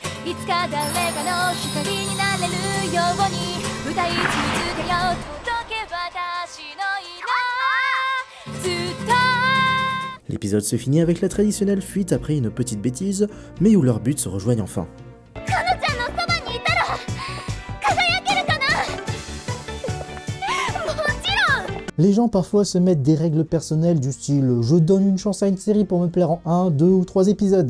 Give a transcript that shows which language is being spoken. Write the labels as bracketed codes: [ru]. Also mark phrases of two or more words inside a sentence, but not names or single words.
[ja] いつか誰かの光になれるように歌い続けよう届け私のいなずっと。 [fr] L'épisode se finit avec la traditionnelle fuite après une petite bêtise, mais où leurs buts se rejoignent enfin. Les gens parfois se mettent des règles personnelles du style « je donne une chance à une série pour me plaire en 1, 2 ou 3 épisodes ».